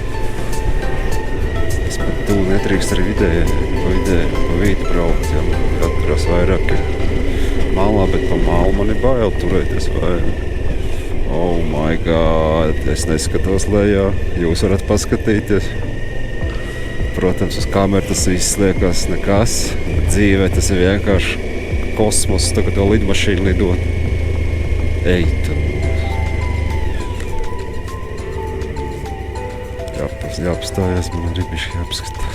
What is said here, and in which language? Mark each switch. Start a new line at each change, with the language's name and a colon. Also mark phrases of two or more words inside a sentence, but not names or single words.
Latvian: Es pat tu netrīkst ar pa vidu braukt, jā. Atturās vairāk ir malā, bet pa malu man ir bail turēties vairāk.
English: Oh my god,
Latvian: es neskatos lejā, jūs varat paskatīties. Protams, uz kameru tas viss liekas nekas, bet dzīvē tas ir vienkārši kosmos, tagad to lidmašīnu lidot. Ej, tu. Jāapstājās, man arī bišķi jāapskatās.